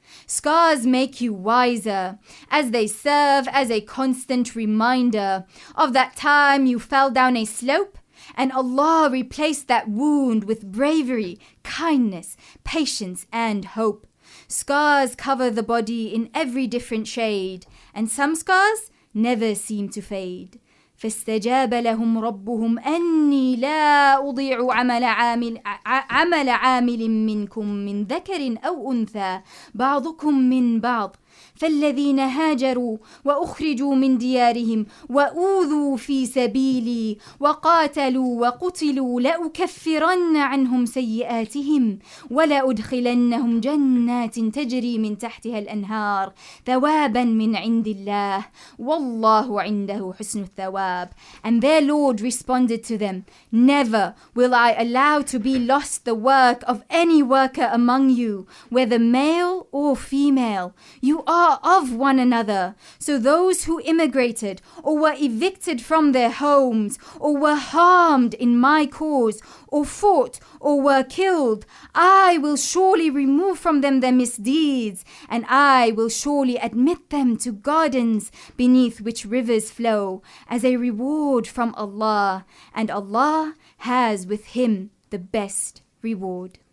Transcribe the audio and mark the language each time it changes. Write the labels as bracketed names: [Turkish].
[English] Scars make you wiser, as they serve as a constant reminder of that time you fell down a slope, and Allah replaced that wound with bravery, kindness, patience, and hope. Scars cover the body in every different shade, and some scars never seem to fade. [Arabic] فاستجاب لهم ربهم أني لا أضيع عمل عامل منكم من ذكر أو أنثى بعضكم من بعض فالذين هاجروا وأخرجوا من ديارهم وأوذوا في سبيلي وقاتلوا وقتلوا لأكفرن عنهم سيئاتهم ولأدخلنهم جنات تجري من تحتها الأنهار ثوابا من عند الله والله عنده حسن الثواب. [English] And their Lord responded to them, never will I allow to be lost the work of any worker among you, whether male or female. You are of one another. So those who immigrated or were evicted from their homes or were harmed in my cause or fought or were killed, I will surely remove from them their misdeeds, and I will surely admit them to gardens beneath which rivers flow as a reward from Allah, and Allah has with him the best reward.